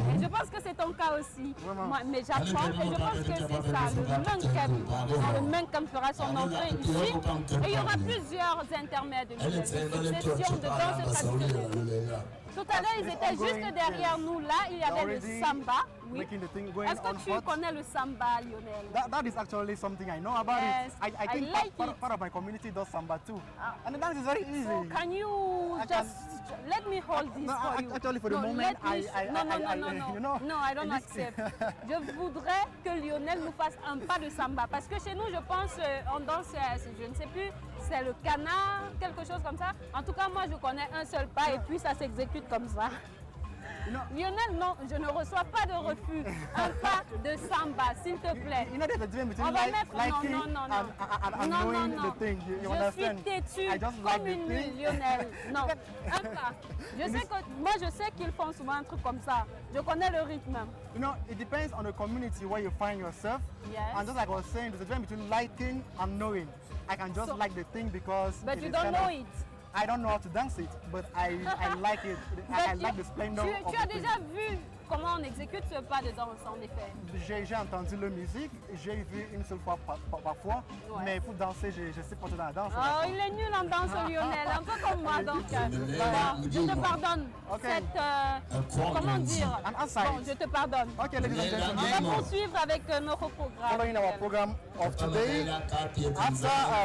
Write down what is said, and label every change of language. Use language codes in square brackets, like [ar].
[fr] Et je pense que c'est ton cas aussi. Moi, mais j'apprends et je pense que c'est ça, le Munkem. Le Munkem fera son entrée ici et il y aura plusieurs intermèdes, une session de danse traditionnelle. Tout à l'heure, ils étaient juste derrière nous là, il y avait le samba. Oui. Est-ce que tu connais le samba, Lionel? [en] That is actually something I know about. Yes, it. I think like part of my community does samba too. And the dance is very easy. So can you let me hold this for you? Actually, for the moment, no, I don't accept. [fr] Je voudrais que Lionel nous fasse un pas de samba. Parce que chez nous, je pense, on danse, je ne sais plus, c'est le canard, quelque chose comme ça. En tout cas, moi, je connais un seul pas et puis ça s'exécute comme ça. Lionel, non, je ne reçois pas de refus. Un pas de samba, s'il te plaît. [en] You know there's a difference between [fr] On va mettre [en] liking and knowing the thing. You understand? [fr] Je suis têtue comme une mule, Lionel. Non, un pas. Je sais qu'ils font souvent un truc comme ça. Je connais le rythme. [en] You know, it depends on the community where you find yourself. Yes. And just like I was saying, there's a difference between liking and knowing. I can just like the thing because... But you don't know it. I don't know how to dance it, but I like it. I like the splendor of it. [fr] Tu as déjà vu comment on exécute ce pas de danse, en effet? J'ai entendu la musique, j'ai vu une seule fois parfois, mais pour danser, je sais pas tout dans la danse. Oh, il est nul en danse, Lionel, un peu comme moi, donc je te pardonne. Cette, comment dire? Bon, je te pardonne. [en] Okay, ladies and gentlemen. [fr] On va poursuivre avec notre programme. [en] Following our program of today, after